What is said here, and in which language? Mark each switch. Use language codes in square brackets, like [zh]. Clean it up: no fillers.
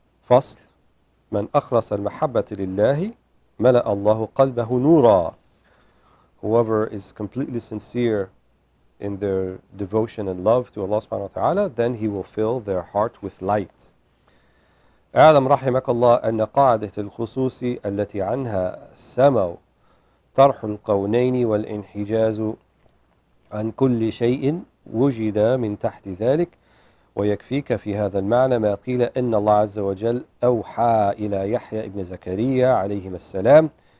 [ar] فصل من أخلص المحبة لله ملأ الله قلبه نورا. [en] Whoever is completely sincere in their devotion and love to Allah subhanahu wa ta'ala, then He will fill their heart with light. [ar] اعلم رحمك الله أن قاعدة الخصوص التي عنها سموا طرح القونين والانحجاز عن كل شيء وجد من تحت ذلك، ويكفيك في هذا المعنى ما قيل إن الله عز وجل أوحى إلى يحيى ابن زكريا عليهما السلام